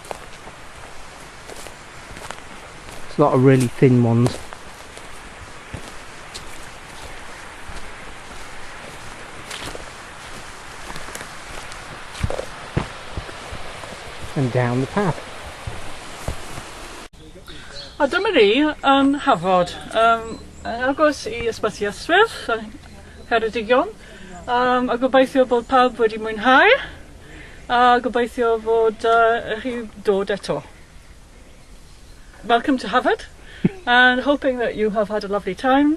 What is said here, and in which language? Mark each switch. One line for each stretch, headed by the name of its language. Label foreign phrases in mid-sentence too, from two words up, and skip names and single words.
English: There's a lot of really thin ones. And down the path.
Welsh: A dyma ni yn Hafod. Agos I ysbyty Aberystwyth, Ceradigeon. A gobeithio bod pawb wedi mwynhau. A gobeithio fod chi dod eto.
English: welcome to Havod, and hoping that you have had a lovely time.